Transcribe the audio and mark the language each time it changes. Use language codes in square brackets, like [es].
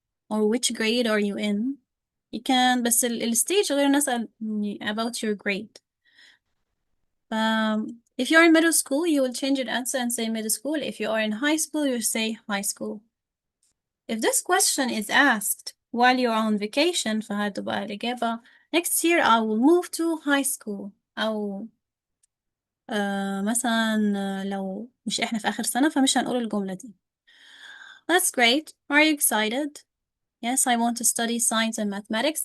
[en] Or which grade are you in? You can, [ar] بس الstage غير نسأل [en] about your grade. If you're in middle school, you will change your answer and say middle school. If you are in high school, you say high school. If this question is asked while you're on vacation, [ar] فهتبقى الإجابة [en] next year I will move to high school. [ar] أو مثلا لو مش إحنا في آخر سنة فمش هنقول الجملة دي. [en] That's great. Are you excited? Yes, I want to study science and mathematics.